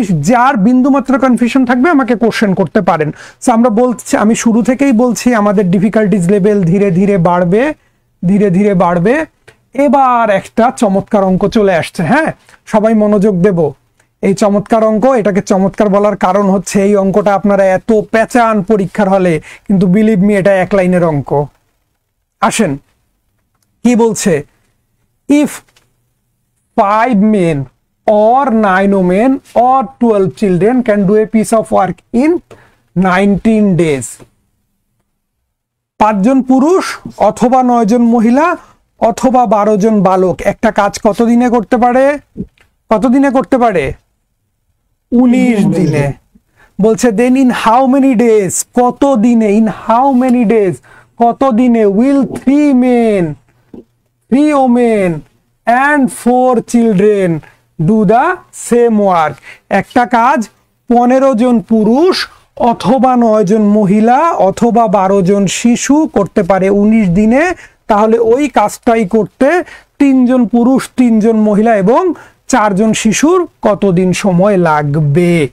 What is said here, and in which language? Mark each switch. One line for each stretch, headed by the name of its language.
Bangla: যার বিন্দু মাত্র কনফিউশন থাকবে আমাকে কোশ্চেন করতে পারেন। সো আমরা বলছি, আমি শুরু থেকেই বলছি আমাদের ডিফিকাল্টিজ লেভেল ধীরে ধীরে বাড়বে, ধীরে ধীরে বাড়বে। এবার একটা চমৎকার অঙ্ক চলে আসছে। হ্যাঁ, সবাই মনোযোগ দেব। এই চমৎকার অঙ্ক, এটাকে চমৎকার বলার কারণ হচ্ছে এই অঙ্কটা আপনারা এত পেঁচান পরীক্ষার হলে, কিন্তু
English: believe me
Bangla: এটা এক লাইনের অঙ্ক। আসেন, কি বলছে?
English: If 5 men or 9 women or 12 children can do a piece of work in 19 days.
Bangla: 5 জন পুরুষ অথবা 9 জন মহিলা অথবা 12 জন বালক একটা কাজ কত দিনে করতে পারে? কত দিনে করতে পারে? 19 দিনে। বলছে
English: then in how many days,
Bangla: কত দিনে?
English: In how many days, কত দিনে? Will 3 men, 3 women and 4 children do the same work.
Bangla: একটা কাজ 15 জন পুরুষ অথবা 9 জন মহিলা অথবা 12 জন শিশু করতে পারে 19 দিনে। তাহলে ওই কাজটাই করতে 3 জন পুরুষ, 3 জন মহিলা এবং 4 জন শিশুর কতদিন সময় লাগবে?